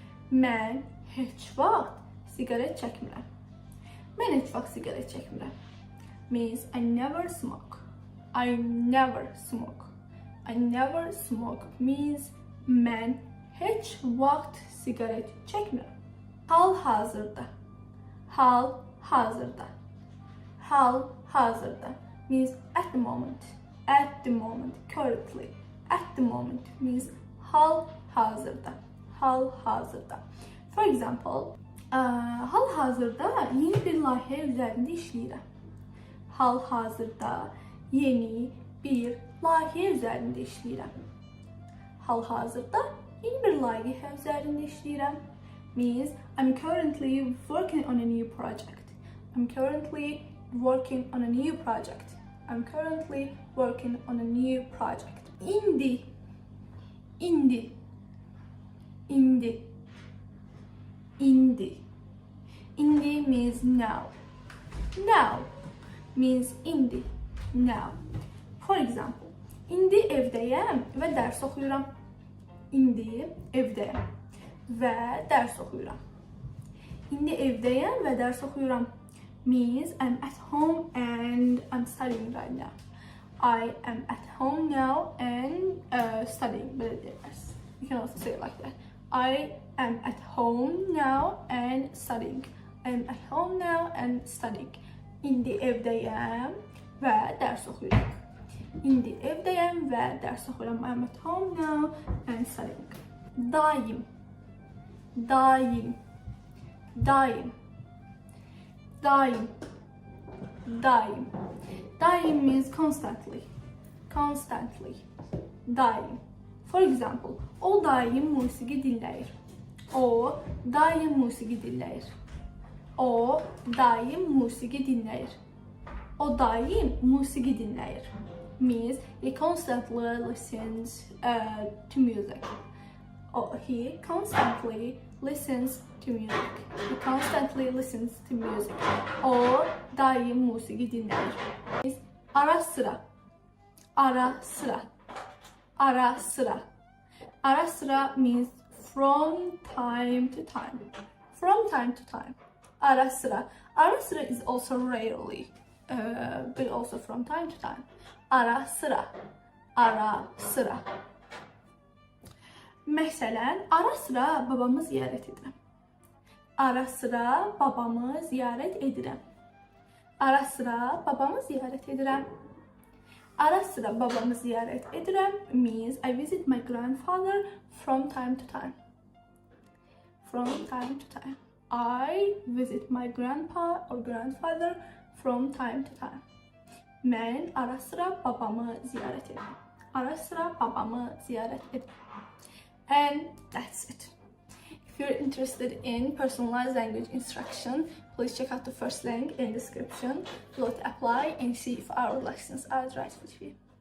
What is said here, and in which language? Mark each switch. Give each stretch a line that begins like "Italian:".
Azerbaijani: Mən heç vaxt siqaret çəkmirəm. Mən heç vaxt siqaret çəkmirəm.
English: Means I never smoke. I never smoke. I never smoke means
Azerbaijani: mən heç vaxt siqaret çəkmirəm. Hal-hazırda. Hal-hazırda. Hal-hazırda
English: means at the moment. At the moment, currently. At the moment means
Azerbaijani: hal-hazırda. Hal-hazırda.
English: For example,
Azerbaijani: hal-hazırda yeni bir layihə üzərində işləyirəm. Hal-hazırda yeni bir layihə üzərində işləyirəm. Hal-hazırda yeni bir layihə üzərində işləyirəm.
English: Means I'm currently working on a new project. I'm currently working on a new project. I'm currently working on a new project.
Azerbaijani: İndi. İndi. İndi. İndi. İndi
English: means now. Now means
Azerbaijani: indi.
English: Now. For example,
Azerbaijani: indi evdəyəm və dərs oxuyuram. İndi evdəyəm və dərs oxuyuram. İndi evdəyəm və dərs oxuyuram.
English: Means I'm at home and I'm studying right now. I am at home now and studying. You can also say it like that. I am at home now and studying. I am at home now and studying.
Azerbaijani: İndi evdəyəm və dərs oxuyuram. İndi evdəyəm və dərs oxuyuram.
English: I am at home now and studying.
Azerbaijani: Daim. Daim. Daim. Daim. Daim. Daim
English: means constantly. Constantly.
Azerbaijani: Daim.
English: For example,
Azerbaijani: o daim musiqi dinləyir. O daim musiqi dinləyir. O daim musiqi dinləyir. O daim musiqi dinləyir.
English: Means he constantly listens to music. He constantly listens to music. He constantly listens to music.
Azerbaijani: O daim musiqi dinləyir. Ara sıra. Ara sıra. Ara sıra. Ara sıra
English: means from time to time. From time to time.
Azerbaijani: Ara sıra. Ara sıra
English: is also rarely, but also from time to time.
Azerbaijani: Ara sıra. Ara sıra. Məsələn, ara sıra babamı ziyarət edirəm. Ara sıra babamı ziyarət edirəm. Ara sıra babamı ziyarət edirəm. Ara sıra babamı ziyarət edirəm
English: means I visit my grandfather from time to time. from time to time. I visit my grandpa or grandfather from time to time.
Azerbaijani: Mən ara sıra babamı ziyaret edirəm. Ara sıra babamı ziyaret edirəm.
English: And that's it. If you're interested in personalized language instruction, please check out the first link in the description below to apply and see if our lessons are right for you.